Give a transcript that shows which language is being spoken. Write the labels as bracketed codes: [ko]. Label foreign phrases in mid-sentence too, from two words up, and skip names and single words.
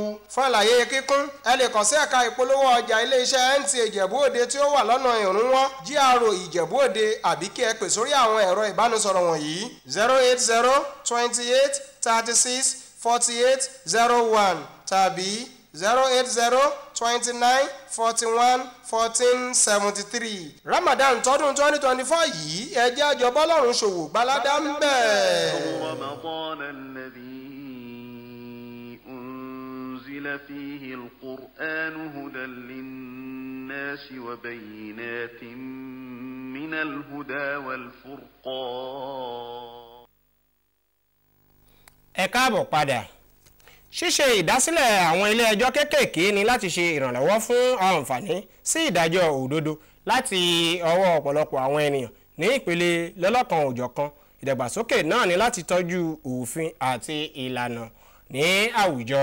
[yo] Fún àlàyé kíkún, ẹ lè kàn sí ẹ̀ka ìpolówó ọjà ilé-iṣẹ́ NTA Ijebu ode tí ó wà lọ́nà ìrúnwọ́ GRO Ìjẹ̀bú Òde àbí kí ẹ pè sórí àwọn ẹ̀rọ ìbánisọ̀rọ̀ wọ̀nyí 080 28 36 48 01 tàbí 080 29 41 14 73. Ramadan tọdún 2024 yìí ẹ jẹ́ a jọ bọ́lọ́run ṣòwò gbaládá ń [ar] فيه القرآن هدى للناس وبينات من الهدى والفرقان. [yo] Ẹ káàbọ̀ padà. Ṣíṣe ìdásílẹ̀ àwọn ilé ẹjọ́ kéékèèké ni láti ṣe ìrànlọ́wọ́ fún àǹfààní sí ìdájọ́ òdodo láti ọwọ́ ọ̀pọ̀lọpọ̀ àwọn ènìyàn ní ìpele lọ́lọ́kan òjọ̀kan. Ìdàgbàsókè náà ni láti tọ́jú òfin àti ìlànà ní àwùjọ.